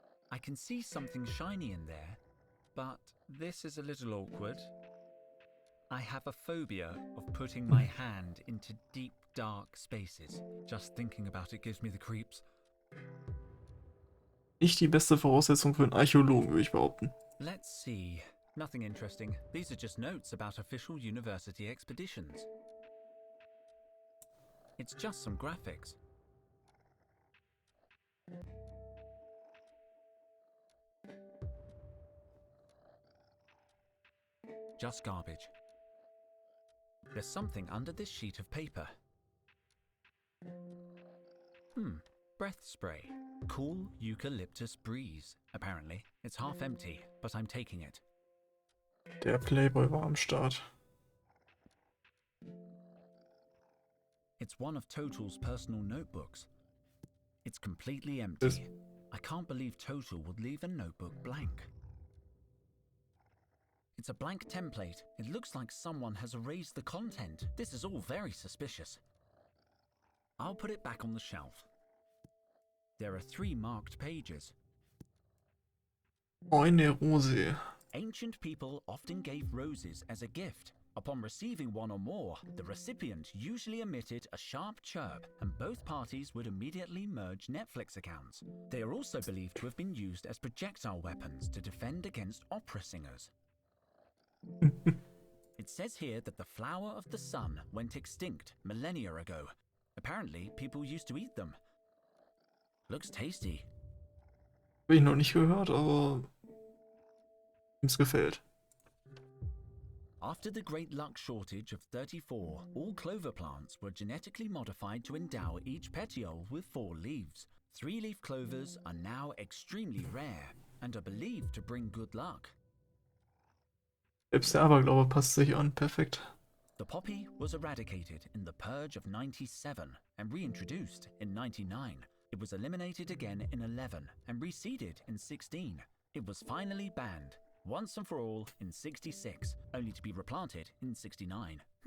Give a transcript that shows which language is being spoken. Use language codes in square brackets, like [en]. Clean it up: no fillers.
[en] I can see something shiny in there, but this is a little awkward. I have a phobia of putting my hand into deep, dark spaces. Just thinking about it gives me the creeps. [de] Nicht die beste Voraussetzung für einen Archäologen, würde ich behaupten. [en] Let's see. Nothing interesting. These are just notes about official university expeditions. It's just some graphics. Just garbage. There's something under this sheet of paper. Breath spray. Cool eucalyptus breeze, apparently. It's half empty, but I'm taking it. [de] Der Playboy war am Start. [en] It's one of Total's personal notebooks. It's completely empty. I can't believe Total would leave a notebook blank. It's a blank template. It looks like someone has erased the content. This is all very suspicious. I'll put it back on the shelf. There are 3 marked pages. [de] Eine Rose. [en] Ancient people often gave roses as a gift. Upon receiving one or more, the recipient usually emitted a sharp chirp, and both parties would immediately merge Netflix accounts. They are also believed to have been used as projectile weapons to defend against opera singers. It says here that the flower of the sun went extinct millennia ago. Apparently, people used to eat them. Looks tasty. [de] Habe ich noch nicht gehört, aber es gefällt. [en] After the great luck shortage of 34, all clover plants were genetically modified to endow each petiole with 4 leaves. 3-leaf clovers are now extremely rare and are believed to bring good luck. [de] Selbst der Aberglaube passt sich an, perfekt. [en] The poppy was eradicated in the Purge of 97 and reintroduced in 99. It was eliminated again in 11 and reseeded in 16. It was finally banned, once and for all, in 66, only to be replanted in 69.